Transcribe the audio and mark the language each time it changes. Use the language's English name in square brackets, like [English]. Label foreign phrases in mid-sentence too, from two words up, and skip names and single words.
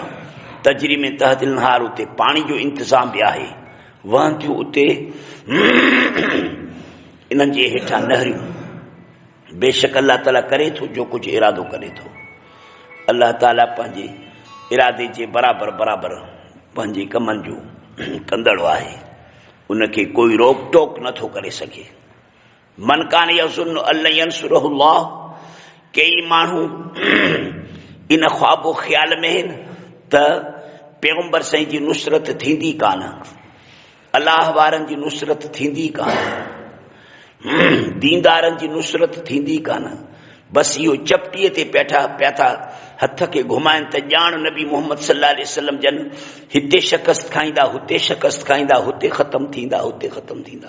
[Arabic] تجري من تحتها الأنهار, [Sindhi] उते पाणी जो इंतज़ाम बि आहे, वहनि थियूं उते इन्हनि जे हेठां नहरियूं। बेशक अल्लाह ताला करे थो जो कुझु इरादो करे थो। अल्लाह ताला पंहिंजे इरादे जे बराबरि बराबरि पंहिंजे कमनि जो कंदड़ आहे, उनखे कोई रोक टोक नथो करे सघे। [Arabic] من كان يظن أن لن ينصره الله, [Sindhi] कई माण्हू इन ख्वाबो ख़्याल में आहिनि त पैगम्बर साईं जी नुसरत थींदी कान, अलाह वारनि जी नुसरत थींदी कान, दीनदारनि जी नुसरत थींदी कान। बसि इहो चपटीअ ते पिया था हथ खे घुमाइनि त ॼाण नबी मोहम्मद [Arabic] صلى الله عليه وسلم [Sindhi] जन हिते शिकस्त खाईंदा, हुते शिकस्त खाईंदा, हुते ख़तमु थींदा, हुते ख़तमु थींदा।